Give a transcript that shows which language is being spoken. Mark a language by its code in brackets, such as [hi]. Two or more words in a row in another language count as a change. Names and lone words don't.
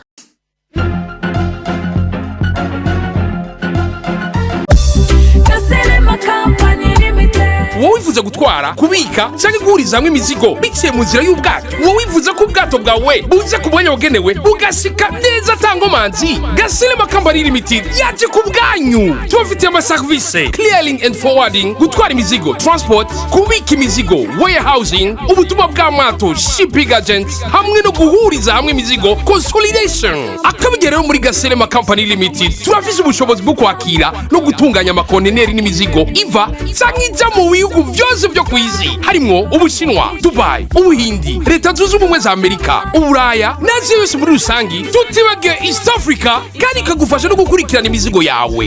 [rn] wowe wifuza gutwara kubika cyangwa guhuriza hamwe imizigo biciye mu nzira y'ubwato wowe wifuza ko ubwato bwawe buze ku mwanya wagenewe bugashika neza tangomanzi Gasilema Company Limited yaje ku bwanyu tubafitiye amaservice [en] clearing and forwarding [rn] gutwara imizigo transport kubika imizigo warehousing ubutumwa bw'amato [en] shipping agents [rn] hamwe no guhuriza hamwe imizigo consolidation akabigereho muri Gasilema Company Limited turafise ubushobozi bwo kwakira no gutunganya amakonteneri n'imizigo iva cyangwa ijya mu bihugu byose byo kwisi harimo Ubushinwa, Dubai, Ubuhindi, Leta Zunze Ubumwe za Amerika, Uburaya n'Aziya yose muri rusangi tutibagiwe [en] East Africa [rn] kandi kagufasha no gukurikirana imizigo yawe.